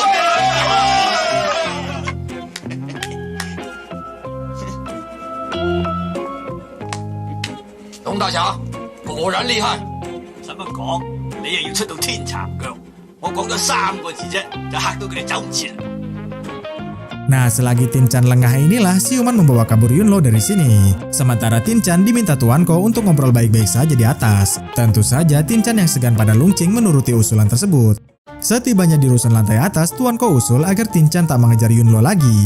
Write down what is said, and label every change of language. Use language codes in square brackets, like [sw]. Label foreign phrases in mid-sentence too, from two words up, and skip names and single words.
[yue] 董大俠果然厲害，使乜講？你又要出到天殘腳，我講咗3個字啫，就嚇到佢哋走唔切。 [id] Nah, selagi Tinchan lengah inilah siuman membawa kabur Yunlo dari sini. Sementara Tinchan diminta Tuan Ko untuk ngobrol baik-baik saja di atas. Tentu saja Tinchan yang segan pada Lungqing menuruti usulan tersebut. Setibanya di rusun lantai atas, Tuan Ko usul agar Tinchan tak mengejar Yunlo lagi.